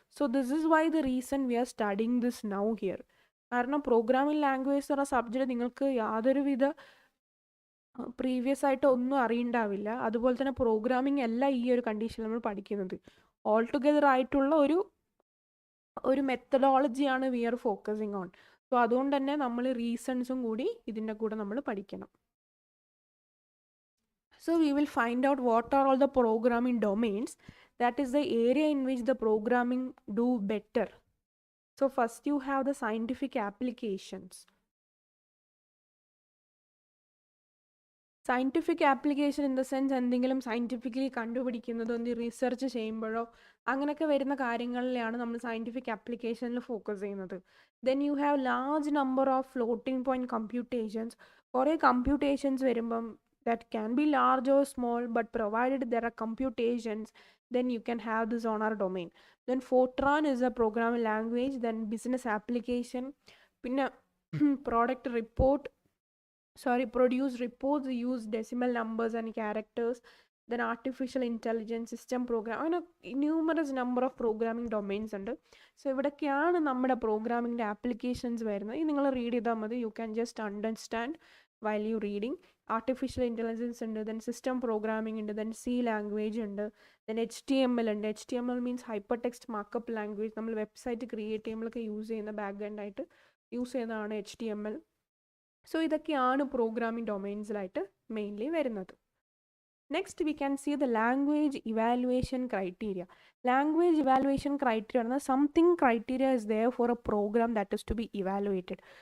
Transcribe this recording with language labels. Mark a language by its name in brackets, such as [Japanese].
[English] So this is why the reason we are studying this now here. [Malayalam] കാരണം programming language എന്ന subject നിങ്ങൾക്ക് യാതൊരുവിധ previous ആയിട്ട് ഒന്നും അറിയണ്ടാവില്ല. അതുപോലെ തന്നെ പ്രോഗ്രാമിംഗ് അല്ല ഈ ഒരു കണ്ടീഷനിൽ നമ്മൾ പഠിക്കുന്നത്, ഓൾ ടുഗെദർ ആയിട്ടുള്ള ഒരു മെത്തഡോളജിയാണ് [English] We are focusing on. [Malayalam] So അതുകൊണ്ട് തന്നെ നമ്മൾ റീസൺസും കൂടി ഇതിൻ്റെ കൂടെ നമ്മൾ പഠിക്കണം. [English] So we will find out what are all the programming domains, that is the area in which the programming do better. So first you have the scientific applications. [Malayalam] Scientific application in the sense എന്തെങ്കിലും scientifically കണ്ടുപിടിക്കുന്നതോ research ചെയ്യുമ്പോഴോ അങ്ങനെയൊക്കെ വരുന്ന കാര്യങ്ങളിലാണ് നമ്മൾ scientific ആപ്ലിക്കേഷനിൽ focus ചെയ്യുന്നത്. [English] Then you have large number of floating point computations. [Malayalam] കുറേ computations വരുമ്പം [English] that can be large or small, but provided there are computations, then you can have this on our domain. Then Fortran is a programming language. Then business application, pinna product report, produce reports, use decimal numbers and characters. Then artificial intelligence, system program, അങ്ങനെ numerous number of programming domains ഉണ്ട്. [Malayalam] So ഇവിടൊക്കെയാണ് നമ്മുടെ പ്രോഗ്രാമിങ്ങിൻ്റെ applications വരുന്നത്. ഈ നിങ്ങൾ read ചെയ്താൽ മതി, [English] You can just understand while you reading. Artificial intelligence ഉണ്ട്, then system programming ഉണ്ട്, then C language ഉണ്ട്, then HTML ഉണ്ട്. HTML means hypertext markup language. [Malayalam] നമ്മൾ വെബ്സൈറ്റ് ക്രിയേറ്റ് ചെയ്യുമ്പോഴൊക്കെ യൂസ് ചെയ്യുന്ന ബാക്ക്ഗ്രൗണ്ട് ആയിട്ട് യൂസ് ചെയ്യുന്നതാണ് HTML. സോ ഇതൊക്കെയാണ് പ്രോഗ്രാമിംഗ് ഡൊമൈൻസിലായിട്ട് മെയിൻലി വരുന്നത്. [English] Next we can see the language evaluation criteria. Language evaluation criteria പറഞ്ഞാൽ something criteria is there for a program that is to be evaluated.